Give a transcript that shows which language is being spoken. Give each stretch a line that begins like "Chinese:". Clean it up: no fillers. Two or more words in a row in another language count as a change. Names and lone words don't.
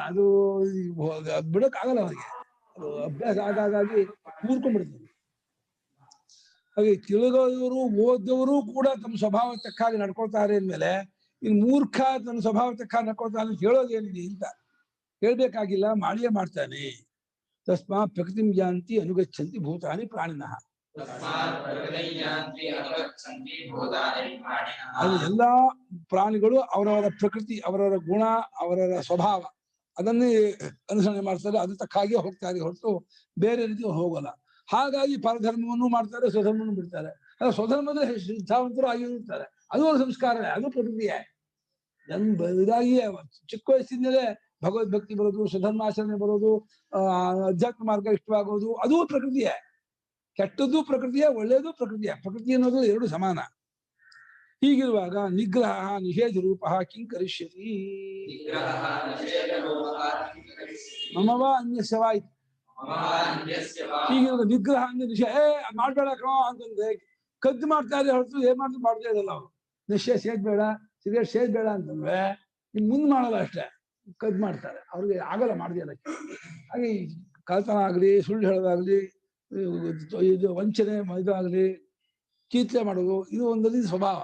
Kannada: ಅದು ಬಿಡಕ್ಕಾಗಲ್ಲ ಅವರಿಗೆ. ಅದು ಅಭ್ಯಾಸ ಆಗಾಗಿ ಕೂರ್ಕೊಂಡ್ಬಿಡ್ತಾರೆ. ಹಾಗೆ ತಿಳಿದವರು ಓದವರು ಕೂಡ ತಮ್ಮ ಸ್ವಭಾವ ತಕ್ಕಾಗಿ ನಡ್ಕೊಳ್ತಾರೆ ಅಂದ್ಮೇಲೆ ಇನ್ನು ಮೂರ್ಖ ತನ್ನ ಸ್ವಭಾವ ತಕ್ಕಾಗಿ ನಡ್ಕೊಳ್ತಾನೆ ಅಂತ ಹೇಳೋದೇನಿದೆ ಅಂತ ಹೇಳ್ಬೇಕಾಗಿಲ್ಲ, ಮಾಡಿಯೇ ಮಾಡ್ತಾನೆ.
Sanskrit: ತಸ್ಮಾ ಪ್ರಕೃತಿಂ ಯಾಂತಿ ಅನುಗಚ್ಚಂತಿ ಭೂತಾನಿ ಪ್ರಾಣಿನಃ.
Kannada: ಅದು ಎಲ್ಲಾ ಪ್ರಾಣಿಗಳು ಅವರವರ ಪ್ರಕೃತಿ, ಅವರವರ ಗುಣ, ಅವರವರ ಸ್ವಭಾವ ಅದನ್ನೇ ಅನುಸರಣೆ ಮಾಡ್ತಾರೆ, ಅದು ತಕ್ಕಾಗಿ ಹೋಗ್ತಾರೆ ಹೊರತು ಬೇರೆ ರೀತಿ ಹೋಗಲ್ಲ. ಹಾಗಾಗಿ ಪರಧರ್ಮವನ್ನು ಮಾಡ್ತಾರೆ, ಸ್ವಧರ್ಮವನ್ನು ಬಿಡ್ತಾರೆ. ಸ್ವಧರ್ಮದಲ್ಲಿ ಸಿದ್ಧಾವಂತರು ಆಗಿರ್ತಾರೆ, ಅದು ಅವ್ರ ಸಂಸ್ಕಾರವೇ, ಅದು ಪ್ರಕೃತಿಯೇ. ಇದಾಗಿ ಚಿಕ್ಕ ವಯಸ್ಸಿನಲ್ಲೇ ಭಗವದ್ಭಕ್ತಿ ಬರೋದು, ಸ್ವಧರ್ಮಾಚರಣೆ ಬರೋದು, ಅಧ್ಯಾತ್ಮ ಮಾರ್ಗ ಇಷ್ಟವಾಗೋದು, ಅದು ಪ್ರಕೃತಿಯೇ. ಕೆಟ್ಟದ್ದು ಪ್ರಕೃತಿಯೇ, ಒಳ್ಳೇದು ಪ್ರಕೃತಿಯೇ. ಪ್ರಕೃತಿ ಅನ್ನೋದು ಎರಡು ಸಮಾನ.
Sanskrit: ಹೀಗಿರುವಾಗ ನಿಗ್ರಹ ನಿಷೇಧ ರೂಪ ಕಿಂ ಕರಿಷ್ಯತಿ निग्रहः निषेधरूपः ಮಮವ ಅನ್ಯಸ್ಯವ ಇತಿ. ममान्यस्य वा
Kannada: ಹೀಗಿರುವಾಗ ನಿಗ್ರಹ ಅಂದ್ರೆ ನಿಷೇಧ ಮಾಡ್ಬೇಡ ಕಣೋ ಅಂತಂದ್ರೆ ಕದ್ದು ಮಾಡ್ತಾರೆ ಹೊರತು ಏನ್ ಮಾಡ್ತಾ ಮಾಡ್ತಾ ಇರಲ್ಲ ಅವ್ರು. ನಿಶ್ಚಯ ಸೇದ್ಬೇಡ, ಸಿಗರೇಟ್ ಸೇದ್ಬೇಡ ಅಂತಂದ್ರೆ ನಿಮ್ ಮುಂದ್ ಮಾಡಲ್ಲ ಅಷ್ಟೇ, ಕದ್ದು ಮಾಡ್ತಾರೆ. ಅವ್ರಿಗೆ ಆಗಲ್ಲ ಮಾಡ್ದೇಳಕ್ಕೆ. ಹಾಗೆ ಈ ಕಳ್ತನ ಆಗ್ಲಿ, ಸುಳ್ಳು ಹೇಳೋದಾಗ್ಲಿ, ಇದು ವಂಚನೆ ಇದಾಗ್ಲಿ, ಕೀರ್ತಿ ಮಾಡೋದು, ಇದು ಒಂದು ರೀತಿ ಸ್ವಭಾವ.